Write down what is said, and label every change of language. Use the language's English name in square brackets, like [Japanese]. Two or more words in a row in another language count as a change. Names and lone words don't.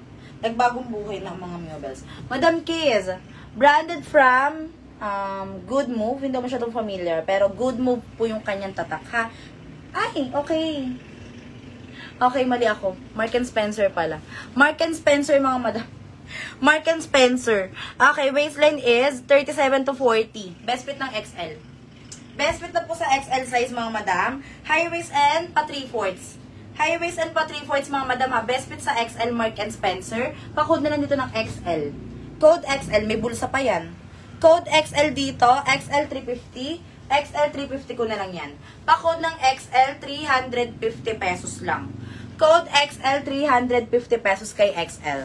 [Filipino] Nagbagong buhay ng mga Mewbells. Madam Kiz, branded from Good Move. Hindi mo masyadong familiar. Pero Good Move po yung kanyang tatak, ha? Ay, okay. Okay, mali ako. Mark & Spencer pala. Mark & Spencer, mga madam. Mark & Spencer. [English] Okay, waistline is 37 to 40. Best fit ng XL. Best fit [Filipino] na po sa XL size, mga madam. [English] High waist [Filipino] and pa 3/4. [English] High waist [Filipino] and pa 3/4, mga madam, ha. [English] Best fit [Filipino] sa XL, Mark & Spencer. Pa-code na lang dito ng XL. Code XL, may bulsa pa yan. Code XL dito, XL 350. XL 350 ko na lang yan. Pa-code ng XL, 350 pesos lang. Code XL, 350 pesos kay XL.